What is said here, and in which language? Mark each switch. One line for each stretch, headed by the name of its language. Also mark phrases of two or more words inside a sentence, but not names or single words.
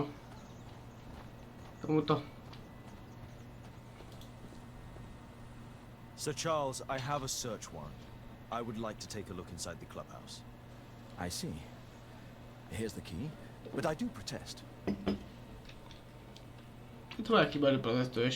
English: Tomuto. Sir Charles, I have a search warrant. I would like to take a look inside the clubhouse. I see. Here's the key, but I do protest.
Slovak: Je tvoja chyba, že protestuješ.